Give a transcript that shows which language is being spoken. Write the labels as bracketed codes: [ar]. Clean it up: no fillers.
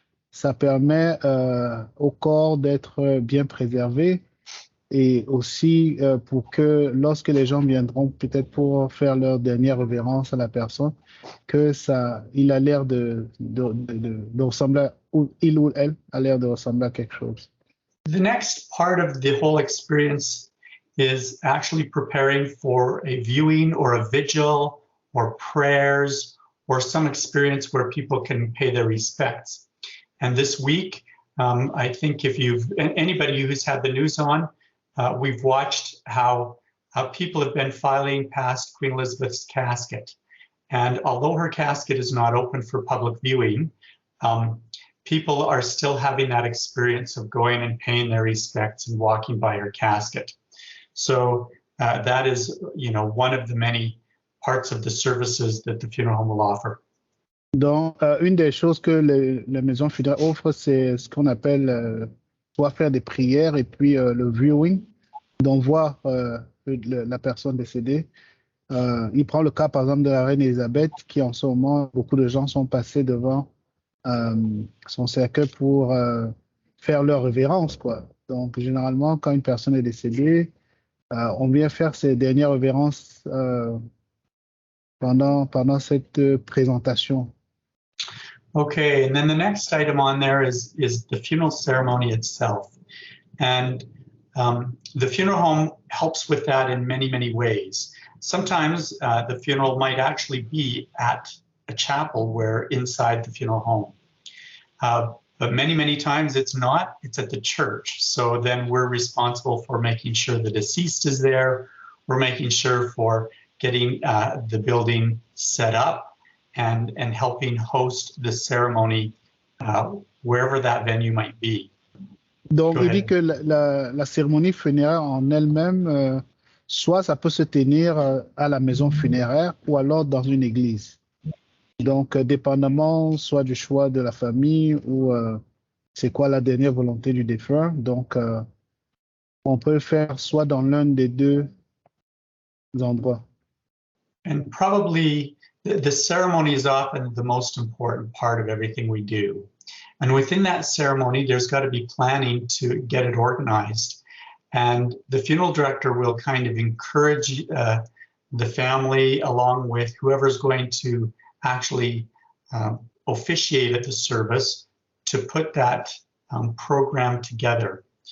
[fr] ça permet au corps d'être bien préservé et aussi pour que lorsque les gens viendront peut-être pour faire leur dernière révérence à la personne, que ça, il a l'air de ressembler, ou il ou elle a l'air de ressembler à quelque chose. [en] The next part of the whole experience is actually preparing for a viewing or a vigil or prayers or some experience where people can pay their respects. And this week, I think if anybody who's had the news on, we've watched how people have been filing past Queen Elizabeth's casket. And although her casket is not open for public viewing, people are still having that experience of going and paying their respects and walking by her casket. So that is, one of the many parts of the services that the funeral home will offer. [fr] Donc, une des choses que la maison funéraire offre, c'est ce qu'on appelle pouvoir faire des prières et puis le viewing, donc voir la personne décédée. Il prend le cas, par exemple, de la reine Elisabeth, qui en ce moment, beaucoup de gens sont passés devant son cercueil pour faire leur révérence, quoi. Donc, généralement, quand une personne est décédée, on vient faire ses dernières révérences pendant cette présentation. [en] Okay, and then the next item on there is the funeral ceremony itself. And the funeral home helps with that in many, many ways. Sometimes the funeral might actually be at a chapel where inside the funeral home. But many, many times it's not, it's at the church. So then we're responsible for making sure the deceased is there. We're making sure for getting the building set up and helping host the ceremony wherever that venue might be. [fr] Donc, il dit que la cérémonie funéraire en elle-même, soit ça peut se tenir à la maison funéraire ou alors dans une église. Donc, dépendamment soit du choix de la famille ou c'est quoi la dernière volonté du défunt. Donc, on peut le faire soit dans l'un des deux endroits. [en] And probably the ceremony is often the most important part of everything we do. And within that ceremony, there's got to be planning to get it organized. And the funeral director will kind of encourage the family along with whoever's going to actually officiate at the service to put that program together.